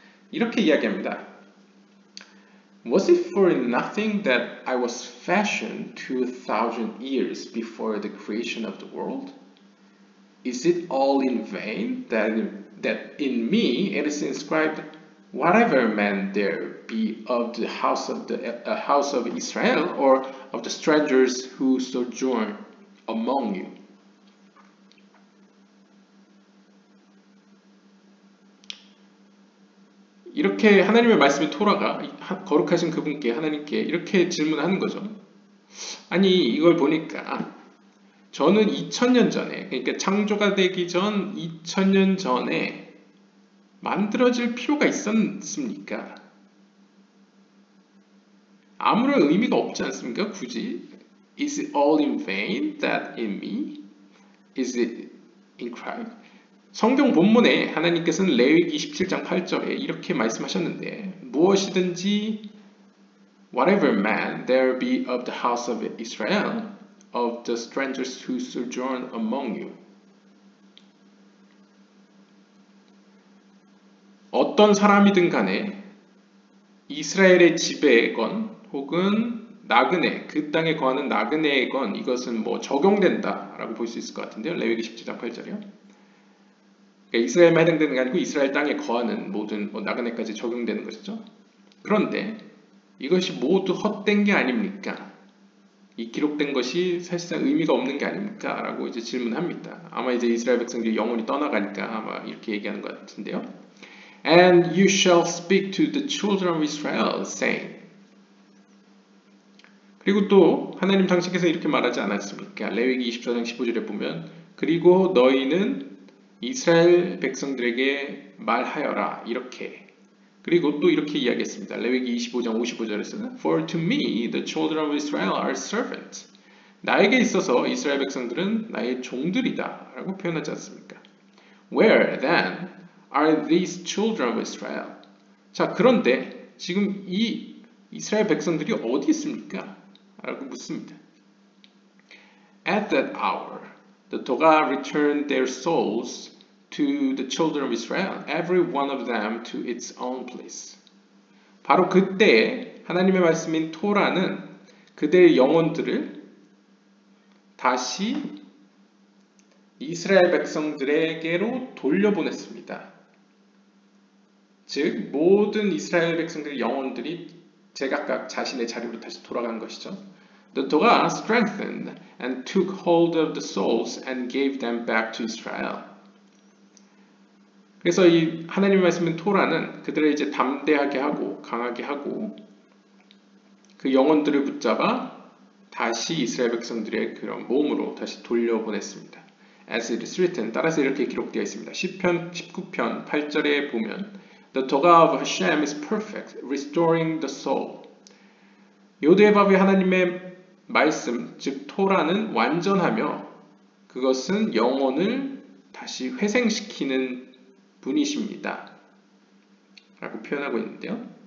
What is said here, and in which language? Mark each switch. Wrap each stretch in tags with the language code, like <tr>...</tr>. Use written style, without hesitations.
<ko>이렇게 이야기합니다.</ko> <en>Was it for nothing that I was fashioned 2,000 years before the creation of the world? Is it all in vain that in me it is inscribed, whatever man there be of the house of Israel or of the strangers who sojourn among you?</en> <ko>이렇게 하나님의 말씀인 토라가 거룩하신 그분께 하나님께 이렇게 질문하는 거죠. 아니 이걸 보니까 저는 2000년 전에 그러니까 창조가 되기 전 2000년 전에 만들어질 필요가 있었습니까? 아무런 의미가 없지 않습니까? 굳이</ko> <en>Is it all in vain that in me? Is it in Christ?</en> <ko>성경 본문에 하나님께서는 레위기 27장 8절에 이렇게 말씀하셨는데 무엇이든지</ko> <en>whatever man there be of the house of Israel of the strangers who sojourn among you</en> <ko>어떤 사람이든 간에 이스라엘의 지배건 혹은 나그네, 그 땅에 거하는 나그네건 이것은 뭐 적용된다라고 볼 수 있을 것 같은데요. 레위기 17장 8절이요. 그러니까 이스라엘만 해당되는 게 아니고 이스라엘 땅에 거하는 모든 나그네까지 적용되는 것이죠. 그런데 이것이 모두 헛된 게 아닙니까? 이 기록된 것이 사실상 의미가 없는 게 아닙니까? 라고 이제 질문합니다. 아마 이제 이스라엘 백성들이 영혼이 떠나가니까 아마 이렇게 얘기하는 것 같은데요.</ko> <en>And you shall speak to the children of Israel, saying.</en> <ko>그리고 또 하나님 당시께서 이렇게 말하지 않았습니까? 레위기 24장 15절에 보면 그리고 너희는 이스라엘 백성들에게 말하여라 이렇게 그리고 또 이렇게 이야기했습니다. 레위기 25장 55절에서는</ko> <en>For to me the children of Israel are servants.</en> <ko>나에게 있어서 이스라엘 백성들은 나의 종들이다 라고 표현하지 않습니까?</ko> <en>Where then are these children of Israel?</en> <ko>자, 그런데 지금 이 이스라엘 백성들이 어디 있습니까? 라고 묻습니다.</ko> <en>At that hour, the Torah returned their souls to the children of Israel, every one of them to its own place.</en> <ko>바로 그때 하나님의 말씀인 토라는 그들의 영혼들을 다시 이스라엘 백성들에게로 돌려보냈습니다. 즉 모든 이스라엘 백성들의 영혼들이 제각각 자신의 자리로 다시 돌아간 것이죠.</ko> <en>The Torah strengthened and took hold of the souls and gave them back to Israel.</en> <ko>그래서 이 하나님의 말씀인 토라는 그들을 이제 담대하게 하고 강하게 하고 그 영혼들을 붙잡아 다시 이스라엘 백성들의 그런 몸으로 다시 돌려보냈습니다.</ko> <en>As it is written,</en> <ko>따라서 이렇게 기록되어 있습니다. 시편 19편 8절에 보면</ko> <en>The Torah of Hashem is perfect, restoring the soul.</en> <ko>요대바브의 하나님의 말씀, 즉 토라는 완전하며 그것은 영혼을 다시 회생시키는 분이십니다. 라고 표현하고 있는데요.</ko>